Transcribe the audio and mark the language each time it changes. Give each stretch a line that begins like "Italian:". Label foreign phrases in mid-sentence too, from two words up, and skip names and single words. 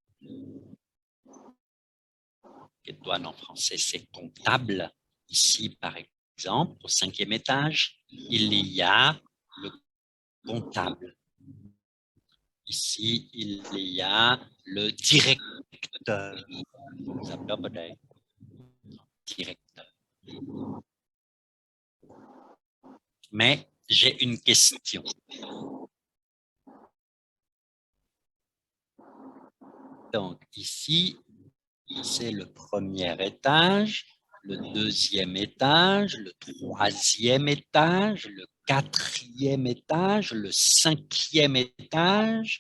French: Ketuan en français, c'est comptable. Ici, par exemple, au cinquième étage, il y a le comptable. Ici, il y a le directeur.
Vietnamese: Giám đốc ở đây.
French: Directeur. Mais j'ai une question. Donc ici, c'est le premier étage, le deuxième étage, le troisième étage, le quatrième étage, le cinquième étage.